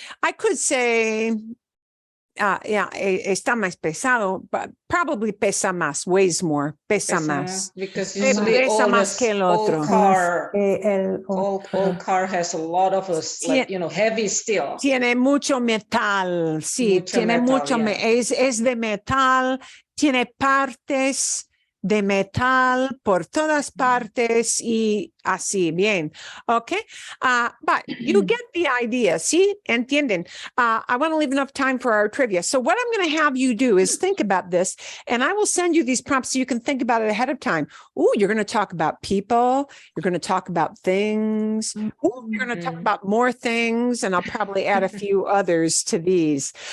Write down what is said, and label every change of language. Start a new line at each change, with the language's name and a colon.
English: I could say,
Spanish: está más pesado,
English: but probably
Spanish: pesa más,
English: weighs more, pesa más. Because usually
Spanish: Pesa más que el otro.
English: Old car has a lot of heavy steel.
Spanish: Tiene mucho metal, sí, tiene mucho, es de metal, tiene partes de metal por todas partes y así, bien, ok?
English: But you get the idea, ¿sí? Entienden? I want to leave enough time for our trivia. So what I'm going to have you do is think about this, and I will send you these prompts so you can think about it ahead of time. Ooh, you're going to talk about people. You're going to talk about things. Ooh, you're going to talk about more things, and I'll probably add a few others to these.